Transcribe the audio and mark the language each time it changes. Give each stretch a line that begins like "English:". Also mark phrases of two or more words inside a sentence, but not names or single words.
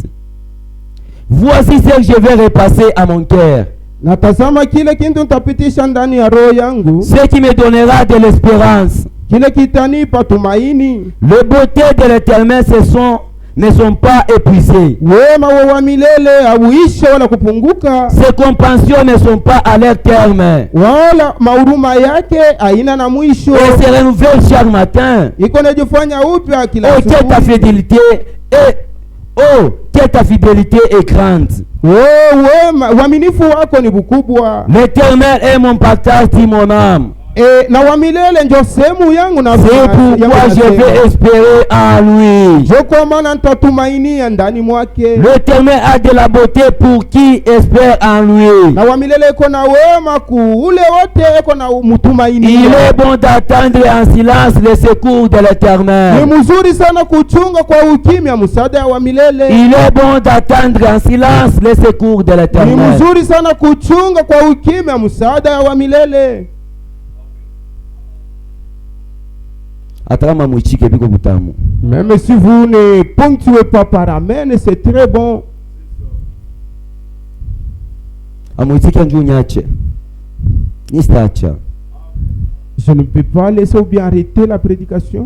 French: Voici ce que je vais repasser à mon cœur.
Swahili: Natazama kile kintu nitapitisha ndani ya roho yangu.
French: Ce qui me donnera de l'espérance.
Swahili: Kile kitanipa tumaini.
French: Les beautés de l'Éternel ne sont pas épuisées.
Swahili: Wema wa milele hauishe wala kupunguka.
French: Ses compassions ne sont pas à leur terme.
Swahili: Wala mahuruma yake haina na mwisho.
French: Et se renouvelle chaque matin.
Swahili: Iko najifanya upya kila
French: Oh, que ta fidélité est grande.
Swahili: Wema uaminifu wako ni bukubwa.
French: L'Éternel est mon partage, dit mon âme.
Swahili: na wa milele ndio sehemu yangu na
French: c'est pourquoi je vais espérer en lui.
Swahili: Kwa maana nitatumainia ndani mwake.
French: L'Éternel a de la beauté pour qui espère en lui.
Swahili: Na wa milele iko na wema ule wote iko na mtumainia.
French: Il est bon d'attendre en silence le secours de l'Éternel.
Swahili: Ni mzuri sana kuchunga kwa ukimya msaada wa milele.
French: Il est bon d'attendre en silence le secours de l'Éternel.
Swahili: Ni mzuri sana kuchunga kwa ukimya msaada wa milele.
French: Même si vous ne ponctuez pas par amen, c'est très bon. Je ne peux pas laisser ou bien arrêter la prédication.